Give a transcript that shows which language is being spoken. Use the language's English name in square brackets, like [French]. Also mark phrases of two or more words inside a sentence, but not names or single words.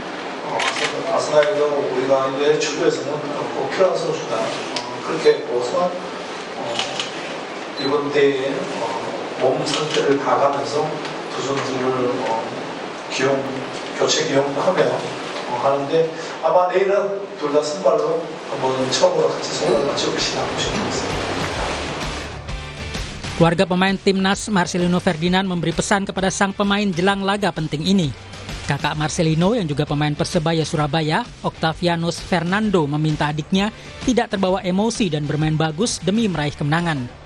[Korean] 아스나이도 우리가 이제 축구에서는 꼭 필요한 선수다, 그렇게 보고서 이번 대회에 몸 상태를 봐가면서 두 선수를 교체 기용하며 하는데 아마 내일은 둘 다 선발로 한번 처음으로 같이 손을 맞춰보시지 않고 싶습니다. [Indonesian] Keluarga pemain Timnas Marcelino Ferdinand memberi pesan kepada sang pemain jelang laga penting ini. Kakak Marcelino yang juga pemain Persebaya Surabaya, Octavianus Fernando, meminta adiknya tidak terbawa emosi dan bermain bagus demi meraih kemenangan.